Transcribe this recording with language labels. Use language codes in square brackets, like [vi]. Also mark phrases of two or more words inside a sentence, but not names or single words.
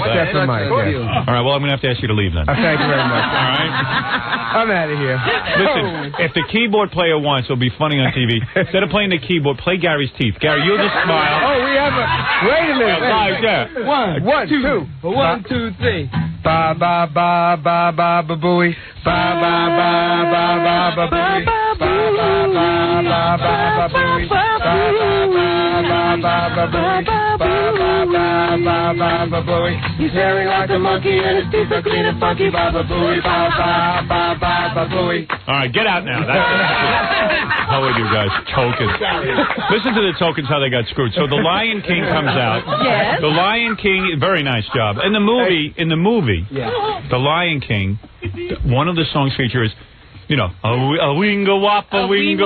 [en] Except for Mike, yes. All right, well, I'm going to have to ask you to leave then. Thank you very much. All right? I'm out of here. Listen, if the keyboard player wants, it'll be funny on TV. Instead of playing the keyboard, play Gary's teeth. Gary, you'll just smile. Oh, we have a... Wait a minute. Yeah. 1, 2. 1, 2, 3. Ba ba ba ba ba ba booey. Ba ba ba ba ba ba booey. Ba ba ba ba ba ba booey. Ba ba ba ba ba booey. Ba ba ba ba ba ba booey. He's hairy like a monkey and his teeth are clean and funky. Ba ba booey. Ba ba ba ba ba booey. All right, get out now. How are you guys? Tokens. Listen to the tokens, how they got screwed. So The Lion King comes out. Yes. The Lion King, very nice job. In the movie, The Lion King, one of the songs features You know, a winga wop, a winga